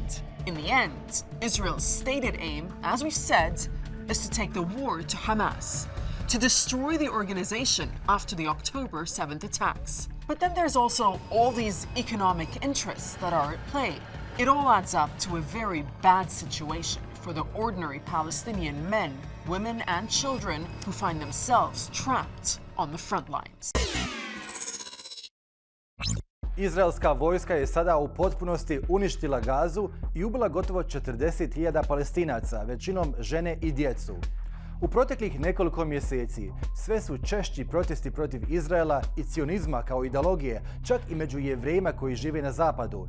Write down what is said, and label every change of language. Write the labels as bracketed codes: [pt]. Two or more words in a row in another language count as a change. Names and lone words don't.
[en] In the end, Israel's stated aim, as we've said, is to take the war to Hamas, to destroy the organization after the October 7th attacks. But then there's also all these economic interests that are at play. It all adds up to a very bad situation for the ordinary Palestinian men, women, and children who find themselves trapped on the front lines. [bs] Izraelska vojska je sada u potpunosti uništila Gazu i ubila gotovo 40.000 Palestinaca, većinom žene i djecu. U proteklih nekoliko mjeseci sve su češći protesti protiv Izraela i cionizma kao ideologije, čak i među Jevrejima koji žive na zapadu.